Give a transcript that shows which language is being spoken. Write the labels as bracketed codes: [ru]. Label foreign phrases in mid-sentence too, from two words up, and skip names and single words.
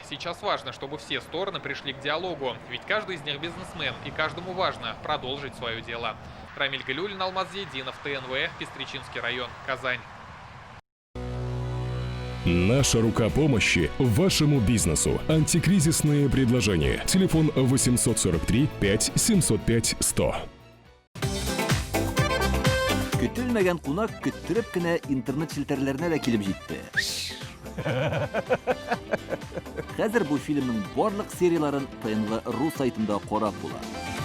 [ru] Сейчас важно, чтобы все стороны пришли к диалогу, ведь каждый из них бизнесмен, и каждому важно продолжить свое дело. Рамиль Галиуллин, Алмаз Зейдинов, ТНВ, Пестричинский район, Казань. Наша рука помощи вашему бизнесу. Антикризисные предложения. Телефон 843 5 705 100. [tt] Көтелмәгән кунак көттөреп кенә интернет челтәрләренә дә килеп җитте. Хәзер бу фильмның барлык серияларын ТНВ.ру сайтында карап була.